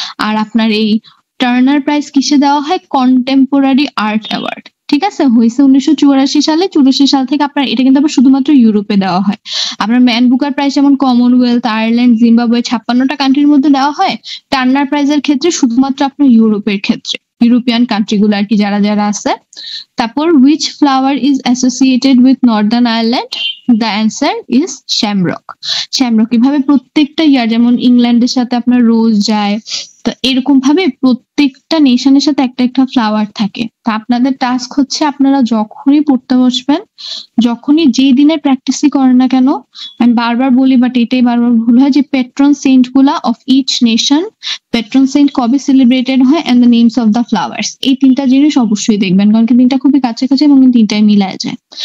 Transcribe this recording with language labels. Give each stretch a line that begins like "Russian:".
Bangla: আর আপনার এই Turner prize কিসে দেওয়া হয়? Contemporary art award. ঠিক আছে? হয়েছে 1984 সালে। 84 সাল থেকে আপনার এটা কিন্তু আবার শুধুমাত্র ইউরোপে দেওয়া হয়। আপনার ম্যান বুকার প্রাইজ যেমন কমনওয়েলথ, আয়ারল্যান্ড, জিম্বাবুয়ে 56টা কান্ট্রির মধ্যে দেওয়া হয়, টার্নার প্রাইজের ক্ষেত্রে শুধুমাত্র আপনার ইউরোপের ক্ষেত্রে, ইউরোপিয়ান কান্ট্রি গুলো আর কি, যারা যারা আছে। তারপর
English: which flower is associated with Northern Ireland? The answer is shamrock.
Bangla: shamrock এভাবে প্রত্যেকটা ইয়ার, যেমন ইংল্যান্ডের সাথে আপনার রোজ যায়, তো এরকম ভাবে প্রত্যেকটা নেশনের সাথে একটা একটা ফ্লাওয়ার থাকে। তো আপনাদের টাস্ক হচ্ছে আপনারা যখনই পড়তে বসবেন, যখনই যেই দিনের প্র্যাকটিসই করেন না কেন, আমি বারবার বলি বাট এটাই বারবার ভুল হয় যে
English: patron saint গুলা of each nation,
Bangla: patron Saint কবে সেলিব্রেটেড হয়
English: and the names of the flowers,
Bangla: এই তিনটা জিনিস অবশ্যই দেখবেন কারণ কি তিনটা খুবই কাছাকাছি এবং তিনটাই মিলায় যায়।